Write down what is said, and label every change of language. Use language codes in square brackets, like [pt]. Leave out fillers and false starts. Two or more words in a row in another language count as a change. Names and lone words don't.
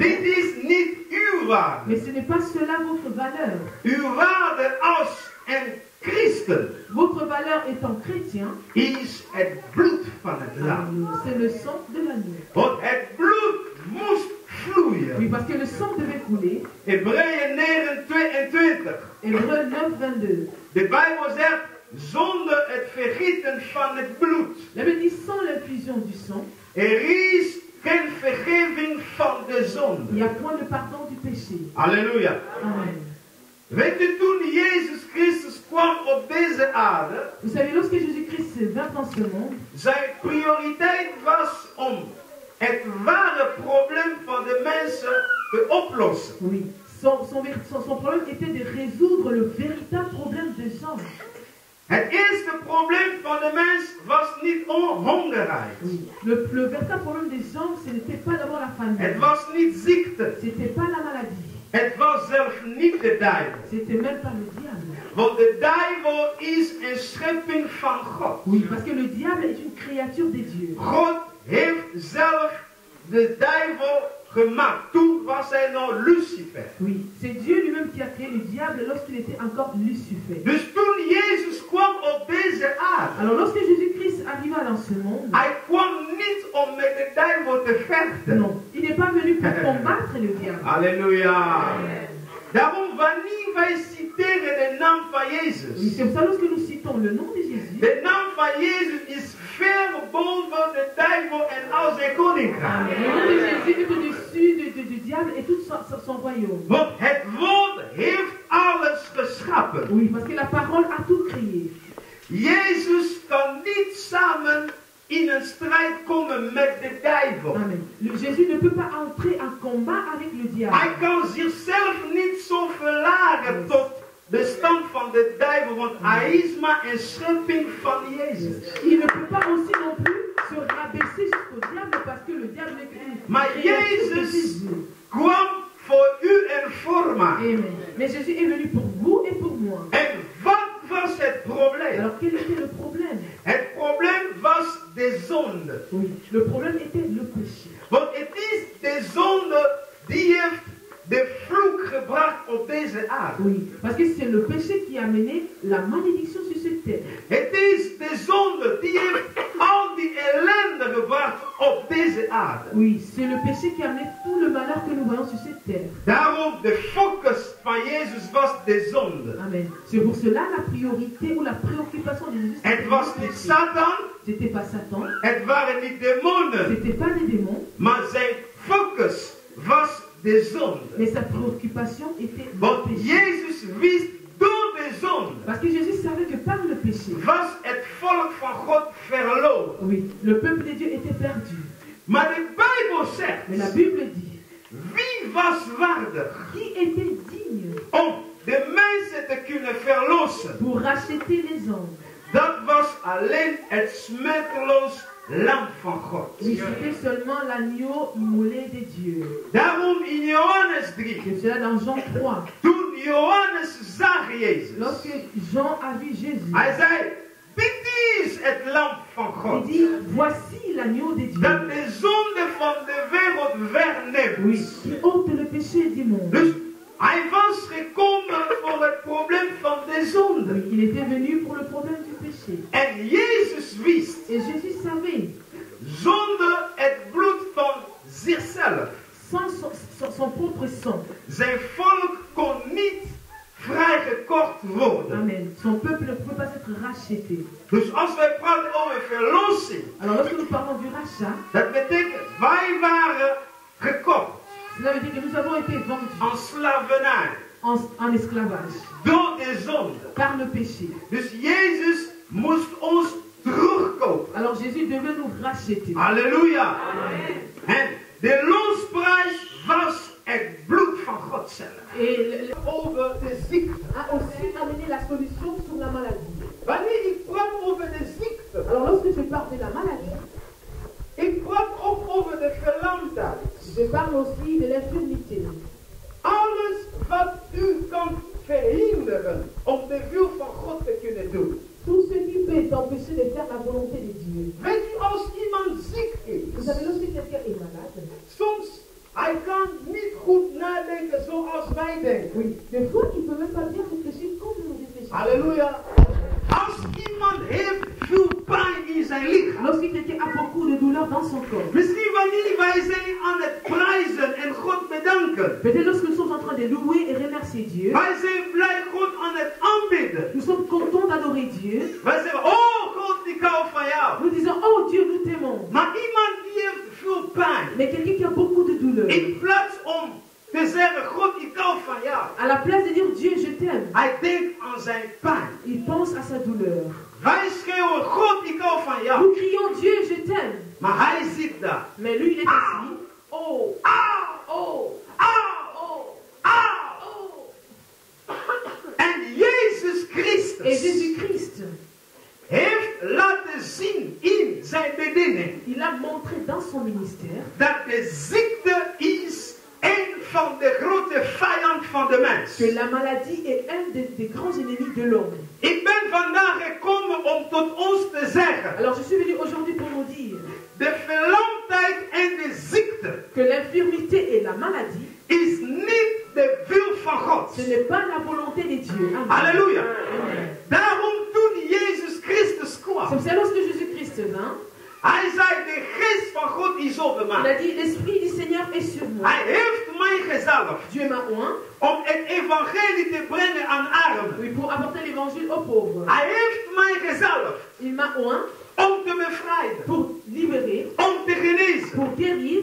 [nl] Dit is niet uw waarde. [fr] mais ce n'est pas cela votre valeur. [nl] Uw waarde als een christen [fr] Votre valeur étant chrétien, [nl] is het bloed van het lam. [fr] c'est le sang de l'agneau. [nl] Want het bloed moest vloeien. [fr] Oui, parce que le sang devait couler. [nl] Hebreeën 9:22. [fr] Hébreux 9:22. [nl] De Bijbel zegt, zonder het vergieten van het bloed. [fr] La Bible dit sans l'infusion du sang, [nl] Er is geen vergeving van de [fr] il [nl] zonde. [fr] n'y a point de pardon du péché. [nl] Halleluja. [fr] Amen. [nl] Weet u, toen Jezus Christus kwam op deze aarde, [fr] Vous savez, lorsque Jésus-Christ vint dans ce monde, [nl] zijn prioriteit was om het ware probleem van de mensen te oplossen. [fr] oui, son problème était de résoudre le véritable problème des gens. [nl] Het eerste probleem van de mens was niet hongerheid. [fr] Oui. Le véritable problème des gens, ce n'était pas d'abord la famille. [nl] Het was niet ziekte. [fr] Ce n'était pas la maladie. [nl] Het was zelfs niet de duivel. [fr] C'était même pas le diable. [nl] Want de duivel is een schepping van God. [fr] Oui, parce que le diable est une créature de Dieu. [nl] God heeft zelf de duivel gemaakt. Toen was hij nog Lucifer. [fr] Oui, c'est Dieu lui-même qui a créé le diable lorsqu'il était encore Lucifer. [nl] Dus toen Jezus kwam op deze aarde, [fr] Alors lorsque Jésus-Christ arriva dans ce monde, [nl] hij kwam niet om met de duivel te vechten. [fr] non, il n'est pas venu pour combattre le diable. [nl] Halleluja. Daarom wanneer wij citeren de naam van [fr] Oui, [nl] Jezus, [fr] c'est pour ça lorsque nous citons le nom de Jésus, [nl] de naam van Jezus is ver boven de duivel en al zijn koninkrijk. [fr] le nom de Jésus est au-dessus du diable et tout son royaume. [nl] Want het woord heeft alles geschapen. [fr] Oui, parce que la parole a tout créé. [nl] Jezus kan niet samen in een strijd komen met de duivel. [fr] Amen. Jésus ne peut pas entrer en combat avec le diable. [nl] Hij kan zichzelf niet zo verlagen tot de stand van de duivel, want hij is maar een schepping van Jezus. [fr] Il ne peut pas aussi non plus se rabaisser jusqu'au diable parce que le diable est une [nl] Maar [fr] créature de [nl] Jezus [fr] Jésus. [nl] kwam voor u en voor mij. [fr] Amen. Mais Jésus est venu pour vous et pour moi. [nl] En wat was het probleem [fr] quel était le problème? [nl] Het probleem was de zonde. [fr] Oui, le problème était le péché. [nl] Want het is de zonde die heeft de vloek gebracht op deze aarde. [fr] Oui, parce que c'est le péché qui a mené la malédiction sur cette terre. [nl] Het is de zonde die heeft al die ellende gebracht op deze aarde. [fr] Oui, c'est le péché qui a amené tout le malheur que nous voyons sur cette terre. [nl] Daarom de focus van Jezus was de zonde. [fr] Amen. C'est pour cela la priorité ou la préoccupation de Jésus. [nl] Het was niet Satan, [fr] C'était pas Satan, [nl] het waren niet demonen, [fr] c'était pas des démons, [nl] maar zijn focus was de zonde. [fr] mais sa préoccupation était le [nl] Want [fr] péché. [nl] Jezus wist door de zonde [fr] Parce que Jésus savait que par le péché, [nl] was het volk van God verloren. [fr] oui, le peuple de Dieu était perdu. [nl] Maar de Bijbel zegt, [fr] Mais la Bible dit, [nl] wie was waardig [fr] qui était digne [nl] om de mensen te kunnen verlossen? [fr] pour racheter les hommes? [nl] Dat was alleen het smetteloos lam van God. [fr] Oui, c'était seulement l'agneau immolé de Dieu. [nl] Daarom in Johannes 3, [fr] C'est cela dans Jean 3. [nl] toen Johannes zag Jezus, [fr] Lorsque Jean a vu Jésus, [nl] hij zei, dit is het lam van [fr] il [nl] God. [fr] dit, voici l'agneau de Dieu. [nl] Dat de zonde van de wereld [fr] Oui, [nl] wegneemt. [fr] qui ôte le péché du monde. [nl] Dus hij was gekomen voor het probleem van de zonde. [fr] Oui, il était venu pour le problème du péché. [nl] En Jezus wist, [fr] Et Jésus savait, [nl] zonder het bloed van zichzelf, [fr] sans son propre sang, [nl] zijn volk kon niet vrijgekocht worden. [fr] amen, son peuple ne pouvait pas être racheté. [nl] Dus als wij praten over verlossing, [fr] Alors lorsque nous parlons du rachat, [nl] dat betekent wij waren gekocht [fr] cela veut dire que nous avons été vendus [nl] aan slavernij [fr] en esclavage [nl] door de zonde. [fr] par le péché. [nl] Dus Jezus moest ons terugkopen. [fr] Alors Jésus devait nous racheter. [nl] Halleluja. En de losprijs was het bloed van God zelf. [fr] Et [nl] Over de ziekte. [fr] a aussi amené la solution sur la maladie. [nl] Wanneer ik praat over de ziekte, [fr] Alors lorsque je parle de la maladie, [nl] ik praat ook over de verlamdheid. [fr] je parle aussi de l'infirmité. [nl] Alles wat u kan verhinderen om de wil van God te kunnen doen. [fr] Tout ce qui peut t'empêcher de faire la volonté de Dieu. [nl] Weet u, als iemand ziek [fr] Vous [nl] is, [fr] savez, lorsque quelqu'un est malade, [nl] soms hij kan niet goed nadenken zoals wij denken. [fr] oui, des fois il ne peut même pas bien réfléchir comme nous réfléchissons. [nl] Halleluja. Als iemand heeft veel pijn in zijn lichaam, [fr] Lorsque quelqu'un a beaucoup de douleur dans son corps, [nl] misschien wanneer wij zijn aan het prijzen en God bedanken, [fr] peut-être lorsque nous sommes en train de louer et remercier Dieu, [nl] wij zijn blij God aan het aanbidden. [fr] nous sommes contents d'adorer Dieu. [nl] Wij zeggen, oh God, ik hou van jou. [fr] Nous disons, oh Dieu, nous t'aimons. [nl] Maar iemand die heeft veel pijn, [fr] Mais quelqu'un qui a beaucoup de douleur, [nl] in plaats om te zeggen, God, ik hou van jou, [fr] à la place de dire Dieu, je t'aime, [nl] hij denkt aan zijn pijn. [fr] il pense à sa douleur. [nl] Wij schreeuwen, God, ik hou van jou. [fr] Nous crions Dieu, je t'aime. [nl] Maar hij zit daar. [fr] Mais lui, il est assis. Oh, Auw, oh, auw, oh, auw. oh. [nl] En Jezus [fr] Et [nl] Christus [fr] Jésus-Christ, [nl] heeft laten zien in zijn bediening [fr] il a montré dans son ministère [nl] dat de ziekte is een van de grote vijanden van de mens. [fr] que la maladie est un des grands ennemis de l'homme. [nl] Ik ben vandaag gekomen om tot ons te zeggen, [fr] Alors je suis venu aujourd'hui pour nous dire [nl] de verlamdheid en de ziekte [fr] que l'infirmité et la maladie, [nl] is niet de wil van God. [fr] ce n'est pas la volonté de Dieu. Amen. [nl] Halleluja. [fr] Amen. [nl] Daarom toen Jezus Christus [fr] C'est [nl] kwam, [fr] pour ça lorsque Jésus-Christ vint, [nl] hij zei, de geest van God is over [fr] il a [nl] mij. [fr] dit, l'Esprit du Seigneur est sur moi. [nl] Hij heeft mij gezalfd [fr] Dieu m'a oint, [nl] om het evangelie te brengen aan armen. [fr] oui, pour apporter l'évangile aux pauvres. [nl] Hij heeft mij gezalfd [fr] Il m'a oint [nl] om te bevrijden, [fr] pour libérer, [nl] om te genezen. [fr] pour guérir.